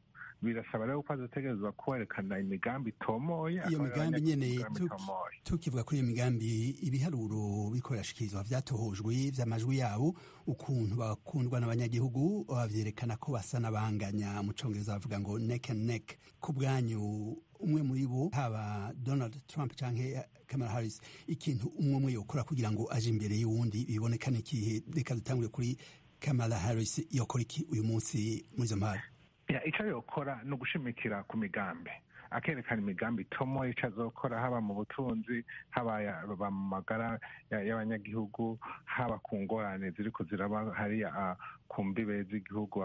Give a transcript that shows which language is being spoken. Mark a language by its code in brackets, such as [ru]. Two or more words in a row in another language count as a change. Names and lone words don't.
[rn] Birasaba rero ko azotegerezwa kwerekana imigambi itomoye. Iyo migambi nyene tukivuga kuri iyo migambi, ibiharuro biko birashikirizwa vyatohojwe vy'amajwi yabo, ukuntu bakundwa n'abanyagihugu, bavyerekana ko basa n'abanganya. Mu Congereza bavuga ngo [en] neck and neck. [rn] Ku bwanyu, umwe muri bo, haba Donald Trump canke Kamala Harris, ikintu umwe yokora kugira ngo aje imbere y'uwundi bibonekane ikihe? Reka dutangure kuri Kamala Harris. Yokora iki uyu munsi muri izo mpari? Icyo yokora ni ugushimikira ku migambi, akerekana imigambi itomoye icyo azokora, haba mu butunzi, haba mu magara y'abanyagihugu, haba ku ngorane ziriko ziraba hariya ku mbibe z'igihugu.